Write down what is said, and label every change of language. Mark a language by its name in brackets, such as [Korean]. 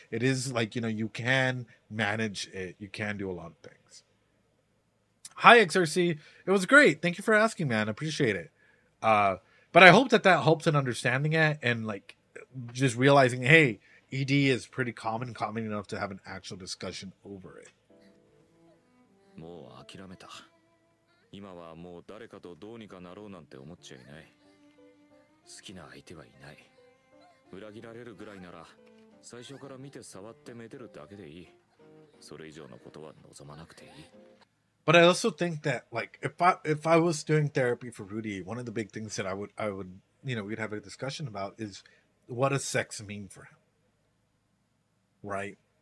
[English] It is like, you can manage it. You can do a lot of things. Hi, XRC. It was great. Thank you for asking, man. I appreciate it. But I hope that helps in understanding it and like just realizing, hey, ED is pretty common enough to have an actual discussion over it. [Japanese] もう諦めた。今はもう誰かとどうにかなろうなんて思っちゃいない。好きな相手はいない。裏切られるぐらいなら最初から見て触ってめでるだけでいい。それ以上のことは望まなくていい。 [English] But I also think that like if I was doing therapy for Rudy, one of the big things that I would we'd have a discussion about is what does sex mean for him, right?